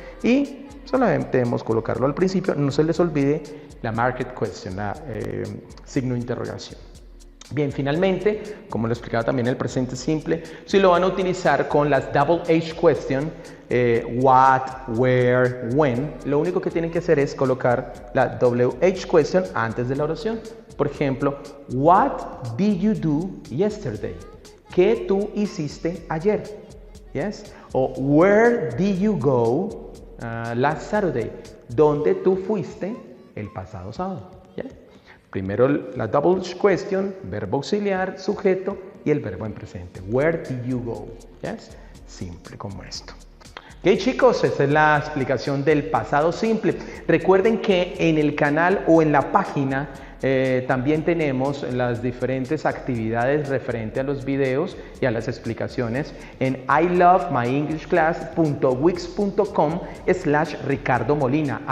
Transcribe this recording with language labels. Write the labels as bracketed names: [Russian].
[Spanish] Y solamente debemos colocarlo al principio. No se les olvide la marked question, signo de interrogación. Bien, finalmente, como lo explicaba también el presente simple, si lo van a utilizar con las double H question, what, where, when, lo único que tienen que hacer es colocar la WH question antes de la oración. Por ejemplo, [English] what did you do yesterday? [Spanish] ¿Qué tú hiciste ayer? [English] Yes? O where did you go last Saturday? [Spanish] ¿Dónde tú fuiste el pasado sábado? ¿Yeah? Primero la double question, verbo auxiliar, sujeto y el verbo en presente. [English] Where did you go? Yes? [Spanish] Simple como esto. Ok, chicos, esa es la explicación del pasado simple. Recuerden que en el canal o en la página también tenemos las diferentes actividades referente a los videos y a las explicaciones en ilovemyenglishclass.wix.com/Ricardo Molina.